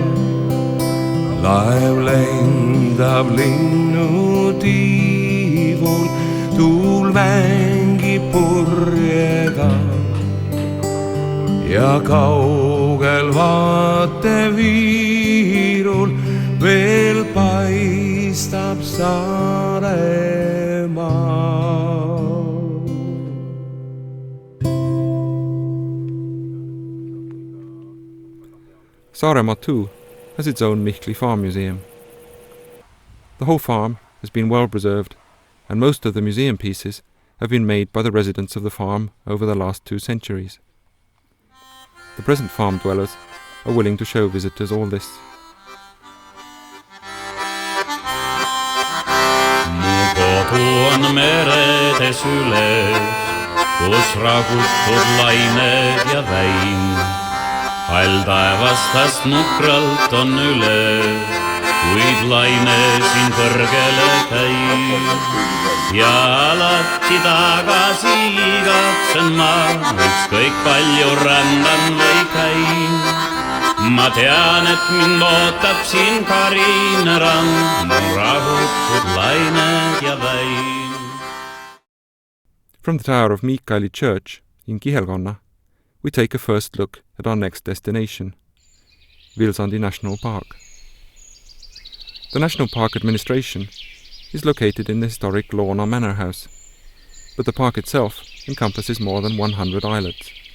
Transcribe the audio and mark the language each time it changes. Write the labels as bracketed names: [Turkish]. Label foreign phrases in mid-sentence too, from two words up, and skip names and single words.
[Estonian] Laev lendab linnutiivul, tuul mängib purjega ja kaugel vaateviirul tiirul veel paistab Saaremaa. [English] Saaremaa too has its own Michli Farm Museum. The whole farm has been well preserved, and most of the museum pieces have been made by the residents of the farm over the last 2 centuries. The present farm dwellers are willing to show visitors all this. [Estonian] Mu kodu on meredes üles, kus ragutud lained ja väin. Hall taevastast nukralt on üles, kuid laine siin kõrgele käib. Ja alati tagasi igatsen ma, ükskõik palju rändan või käin. Ma tean, et mind ootab siin karine rand, mu rahutud lained ja väin. [English] From the tower of Miikaeli Church in Kihelkonna, we take a first look at our next destination, Vilsandi National Park. The National Park Administration is located in the historic Loona Manor House, but the park itself encompasses more than 100 islets.